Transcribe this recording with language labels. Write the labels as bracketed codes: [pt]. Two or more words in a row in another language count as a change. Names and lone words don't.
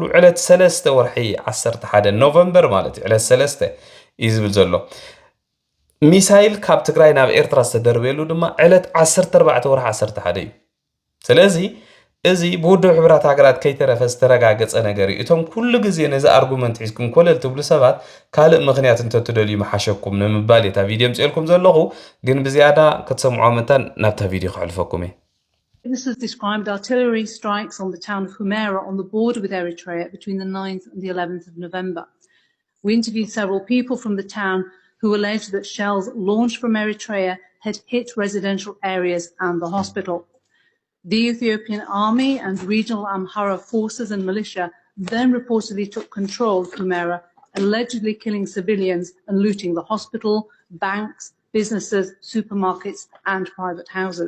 [ti] ዕለት 3 ወርሒ 11 ኖቨምበር ማለት እዩ ዕለት 3 እዩ ዝብል ዘሎ ሚሳይል ካብ ትግራይ ናብ ኤርትራ ዝተደርበየሉ ድማ ዕለት 14 ወርሒ 11 እዩ ስለዚ እዚ ብውድብ ሕብራት ሃገራት ከይተረፈ ዝተረጋገፀ ነገር እዩ እቶም ኩሉ ግዜ ነዚ ኣርጉመንት ሒዝኩም ኮለል ትብሉ ሰባት ካልእ ምክንያት እንተትደልዩ መሓሸኩም ንምባል እታ ቪድዮ ምፅልኩም ዘለኹ ግን ብዝያዳ ክትሰምዖ ምንታን ናብታ ቪድዮ ክሕልፈኩም እየ [en] Witnesses described artillery strikes on the town of Humera on the border with Eritrea between the 9th and the 11th of November. We interviewed several people from the town who alleged that shells launched from Eritrea had hit residential areas and the hospital. The Ethiopian army and regional Amhara forces and militia then reportedly took control of Humera, allegedly killing civilians and looting the hospital, banks, businesses, supermarkets and private houses.